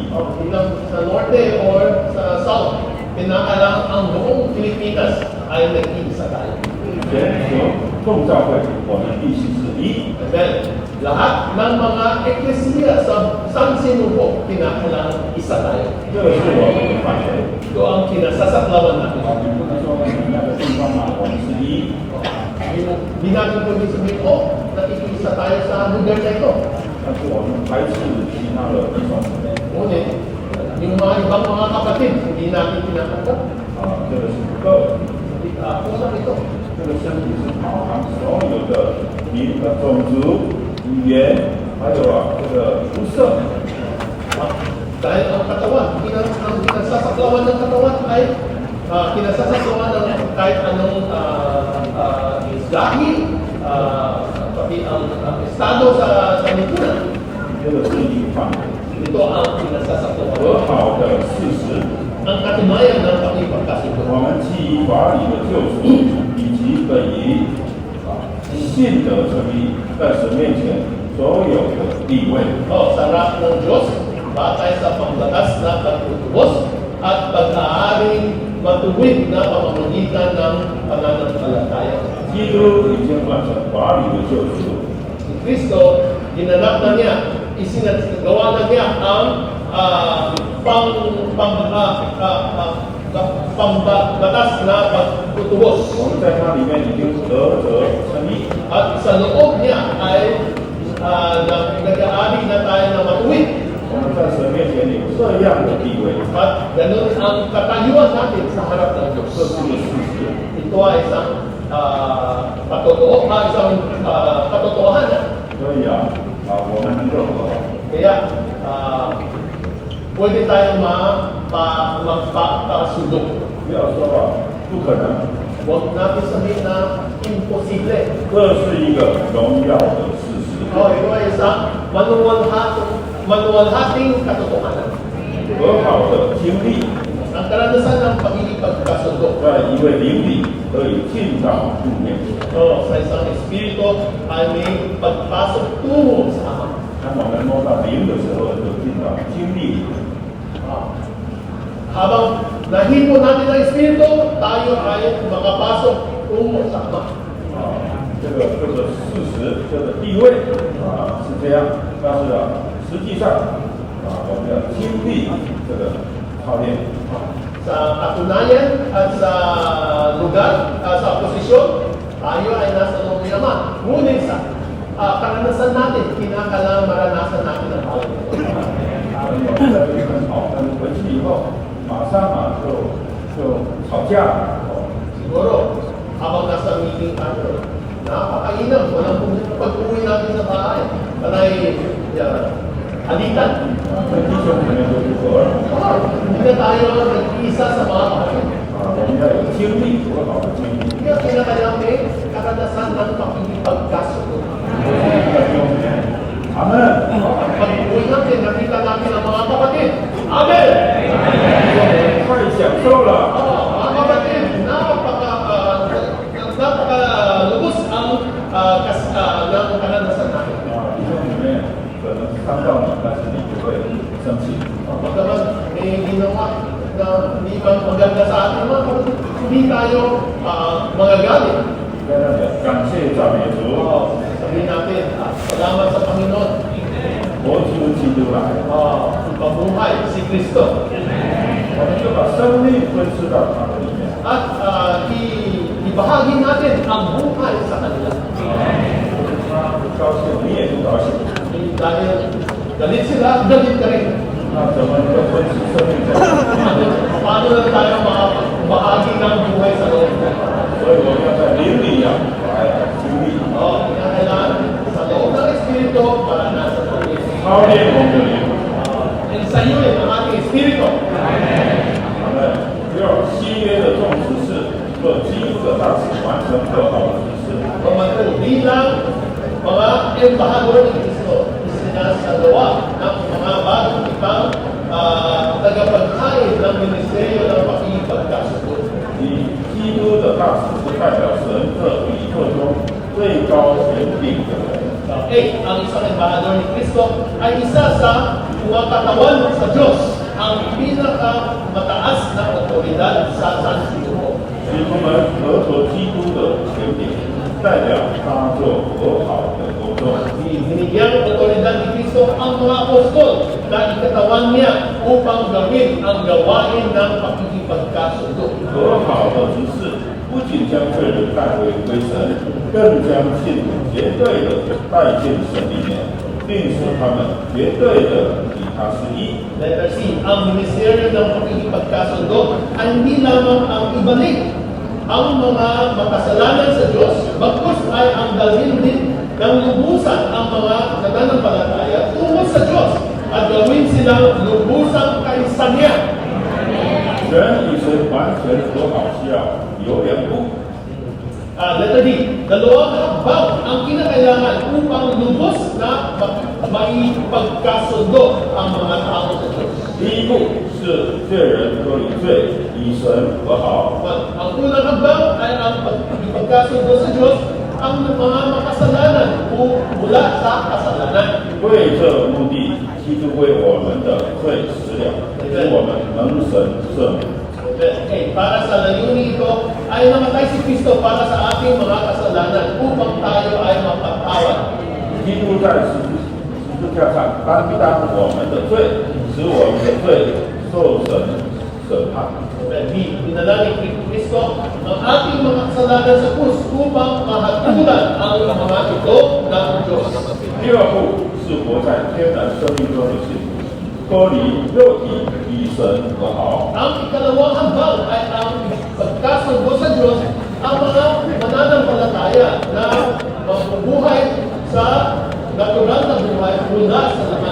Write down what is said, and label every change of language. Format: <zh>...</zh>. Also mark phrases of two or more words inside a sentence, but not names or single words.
<tl>Bilang sa norte or sa south, kinakailangan ang buong Pilipinas ay nag-iisa tayo.</tl> <zh>全球众教会我们必须是一。</zh> <tl>Amen. Lahat ng mga eklesiya sa San Sinubo, kinakailangan isa tayo.</tl> <zh>这个是我们的范围。</zh> <tl>Ito ang kinasasaklawan natin.</tl> <zh>你不能说你那个地方嘛，我们是一。</zh> <tl>Hindi natin pwede sabihin, nakikisa tayo sa lugar na ito.</tl> <zh>但是我们排斥其他的弟兄。</zh> <tl>Ngunit, yung mga ibang mga kapatid, hindi natin tinatanggap.</tl> <zh>这个是不够。</zh> <tl>Kusang ito.</tl> <zh>这个身体是包含所有的民的种族、语言，还有这个肤色。</zh> <tl>Dahil ang katawan, ang kinasasaklawan ng katawan ay kinasasaklawan ng kahit anong lahi, pati ang estado sa lipunan.</tl> <zh>这个是一个范围。</zh> <tl>Ito ang kinasasaklawan.</tl> <zh>和好的事实，</zh> <tl>Ang katunayan ng pakipagkasundo.</tl> <zh>我们基于法理的救赎，以及本于信德成立在神面前所有的地位。</zh> <tl>Sa harap ng Diyos, batay sa pangbatas na pagtutubos at pag-aaring matuwid na pamamagitan ng pananampalataya.</tl> <zh>基督已经完成法理的救赎，</zh> <tl>Si Kristo, ginanap na niya, isinagawa na niya ang pambatas na pagtutubos.</tl> <zh>我们在它里面已经得着称义。</zh> <tl>At sa loob niya ay nag-aari na tayo na matuwid.</tl> <zh>我们在神面前有这样的地位，</zh> <tl>At ganun ang katayuan natin sa harap ng Diyos.</tl> <zh>这是个事实。</zh> <tl>Ito ay isang katotohanan.</tl> <zh>所以我们能够和好。</zh> <tl>Kaya pwede tayong magpapasundo.</tl> <zh>不要说不可能，</zh> <tl>Huwag natin sabihin na imposible.</tl> <zh>这是一个荣耀的事实。</zh> <tl>Ito ay isang manuwalhating katotohanan.</tl> <zh>和好的经历，</zh> <tl>Ang karanasan ng pagkikipagkasundo.</tl> <zh>在一位灵里可以进到父面前。</zh> <tl>Sa isang espiritu ay may pagpasok tungo sa Ama.</tl> <zh>当我们摸到灵的时候，就进到经历里。</zh> <tl>Habang nahimo natin ang espiritu, tayo ay makapasok tungo sa Ama.</tl> <zh>这个事实，这个地位是这样，但是实际上我们要经历这个操练。</zh> <tl>Sa katunayan at sa lugar, sa posisyon, tayo ay nasa loob ni Ama. Ngunit sa karanasan natin, kinakailangan maranasan natin ang bawat ito.</tl> <zh>在这里很好，但是回去以后，马上就吵架。</zh> <tl>Siguro, habang nasa meeting tayo, napakainam, walang pag-uwi natin sa bahay. Panay alitan.</tl> <zh>弟兄姊妹都不和。</zh> <tl>Hindi na tayo nag-iisa sa mga kapatid.</tl> <zh>我们要有经历，和好的经历。</zh> <tl>Kaya kinakailangan may karanasan ng pakikipagkasundo.</tl> <zh>阿门。</zh> <tl>Pag-uwi natin, nakita natin ang mga kapatid. Amen!</tl> <zh>太享受了。</zh> <tl>Mga kapatid, napakalubos ang ng karanasan natin.</tl> <zh>弟兄姊妹可能伤到你，但是你不会生气。</zh> <tl>Pagkaman may ginawa na hindi ba maganda sa atin, mga kapatid, hindi tayo magagalit.</tl> <zh>在那里感谢赞美主，</zh> <tl>Sabihin natin, salamat sa Panginoon.</tl> <zh>活出基督来。</zh> <tl>Pabuhay si Kristo.</tl> <zh>我们就把生命分赐到他的里面。</zh> <tl>At ibahagi natin ang buhay sa kanila.</tl> <zh>他不高兴，你也不高兴。</zh> <tl>Dahil galit sila, galit ka rin.</tl> <zh>那怎么能够分赐生命在里面？</zh> <tl>Paano na tayo makabahagi ng buhay sa loob?</tl> <zh>所以我们要在灵里来经历，</zh> <tl>Kailangan sa loob ng Espiritu para nasa loob.</tl> <zh>操练我们的灵。</zh> <tl>Ensayuin ang ating Espiritu.</tl> <zh>我们要新约的众执事和基督的大使完成和好的执事。</zh> <tl>Bilang mga embahador ni Kristo, isinasagawa ng mga bagong ibang tagapaghain ng ministeryo ng pakikipagkasundo.</tl> <zh>基督的大使是代表神的宇宙中最高权柄的人。</zh> <tl>Ang isang embahador ni Kristo ay isa sa mga katawan sa Diyos, ang pinakamataas na otoridad sa sanlibutan.</tl> <zh>使徒们合着基督的权柄，代表他做和好的工作。</zh> <tl>Binigyan ng otoridad ni Kristo ang mga apostol na ikatawan niya upang gawin ang gawain ng pakikipagkasundo.</tl> <zh>和好的执事不仅将罪人带回归神，更将信徒绝对的带进神里面，并使他们绝对的与他是一。</zh> <en>Letter C,</en> <tl>ang ministeryo ng pakikipagkasundo ay hindi lamang ang ibalik ang mga makasalanan sa Diyos, bagkus ay ang dalhin din ng lubusan ang mga nananampalataya tungo sa Diyos at gawin silang lubusang kaisa niya.</tl> <zh>人与神完全和好是要有两步。</zh> <en>Letter D,</en> <tl>dalawang hakbang ang kinakailangan upang lubos na maipagkasundo ang mga tao sa Diyos.</tl> <zh>第一步是罪人脱离罪，与神和好。</zh> <tl>Ang unang hakbang ay ang pagkasundo sa Diyos ang mga makasalanan o mula sa kasalanan.</tl> <zh>为这目的，基督为我们的罪死了，使我们能神赦免。</zh> <tl>Para sa layunin ito ay namatay si Kristo para sa ating mga kasalanan upang tayo ay mapatawad.</tl> <zh>基督在十字架上担当我们的罪，使我们的罪受审判。</zh> <tl>Dinala ni Kristo ang ating mga kasalanan sa krus upang mahatulan ang mga ito ng Diyos.</tl> <zh>第二步是活在天然生命中的信徒，脱离肉体，与神和好。</zh> <tl>Ang ikalawang hakbang ay ang pagkasundo sa Diyos ang mga mananampalataya na mabubuhay sa natural na buhay mula sa lahat.</tl>